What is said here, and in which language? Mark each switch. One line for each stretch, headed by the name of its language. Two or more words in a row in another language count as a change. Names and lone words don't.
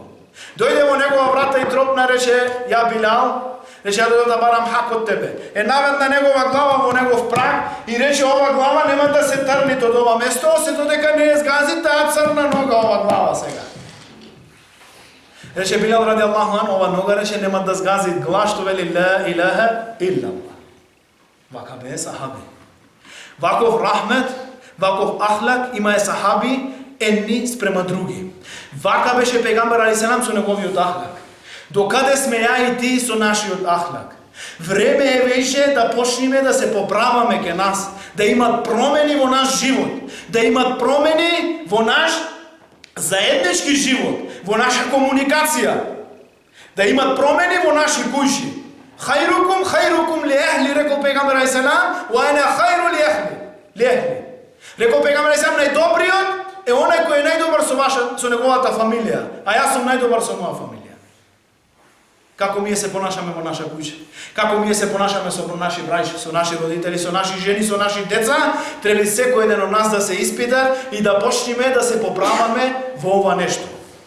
Macedonian: Дојде во негова врата и тропна, рече, ја Билал, рече, ја дојдам да барам хак од тебе. Е наведна негова глава во негов праг и рече, ова глава нема да се трни од ова место, се додека не згази таа црна нога ова глава сега. Рече Билал
Arabic: رضي الله عن,
Macedonian: ова нога, рече, нема да згази глас што вели
Arabic: لا إله إلا الله.
Macedonian: Вака бе сахаби. Ваков рахмет, ваков ахлак има е сахаби едни спрема други. Вака беше пегамбер
Arabic: عليه السلام
Macedonian: со неговиот ахлак. Докаде сме ја и ти со нашиот ахлак. Време е веќе да почнеме да се поправаме ке нас, да имат промени во наш живот, да имат промени во наш заеднички живот, во наша комуникација, да имат промени во наши куќи.
Arabic: خيركم ل أهلي,
Macedonian: рекол пегамбер
Arabic: عليه السلام, و أنا خير ل أهلي.
Macedonian: Рекол пегамбер
Arabic: عليه السلام,
Macedonian: најдобриот е онај кој е најдобар со неговата фамилија, а јас сум најдобар со моја фамилија. Како ние се понашаме во наша куќа, како ние се понашаме со наши браќа, со наши родители, со наши жени, со наши деца, треба секој еден од нас да се испита и да почнеме да се поправаме во ова нешто.